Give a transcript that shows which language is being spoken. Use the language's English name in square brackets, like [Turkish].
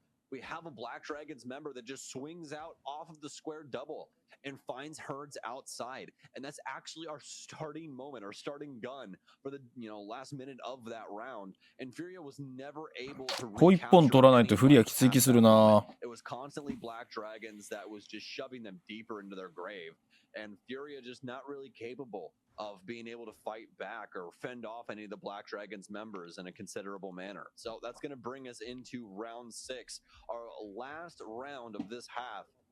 [English] We have a BlackDragons member that just swings out off of the square double and finds Herds outside. And that's actually our starting moment, our starting gun for the last minute of that round. And FURIA was never able to [Japanese] こう一本取らないとフリアきつい気するな。 [English] It was constantly BlackDragons that was just shoving them deeper into their grave. And FURIA just not really capable of being able to fight back or fend off any of the BlackDragons members in a considerable manner. So that's going to bring us into round 6, our last round of this half.